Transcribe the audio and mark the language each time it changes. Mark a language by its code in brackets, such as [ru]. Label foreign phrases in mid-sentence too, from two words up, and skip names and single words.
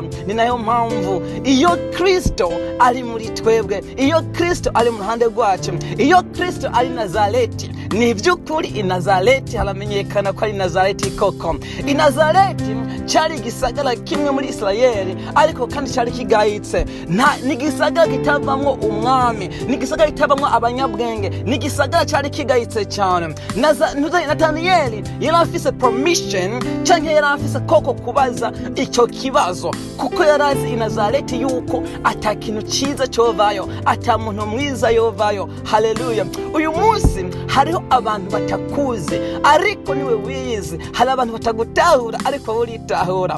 [rw] Ni nayo mpamvu iyo Kristo ari muri twebwe, iyo Kristo ari mu ruhande rwacu, iyo Kristo ari Nazareti, ni by'ukuri Nazareti haramenyekana ko ari Nazareti koko. [rn] Nazareti cyari igisagara kimwe muri Isirayeli, ariko kandi cyari kigayitse. Ni igisagara kitabamwo umwami, ni igisagara kitabamwo abanyabwenge, ni igisagara cyari kigayitse cyane. Nataniyeli yari afise permission cyangwa yari afise koko kubaza icyo kibazo, kuko yari azi Nazareti yuko atakintu cyiza cyovayo, atamuntu mwiza yovayo. Haleluya. Uyu munsi hariho abantu batakuzi ariko niwe wiyizi, hari abantu batagutahura ariko uritahura.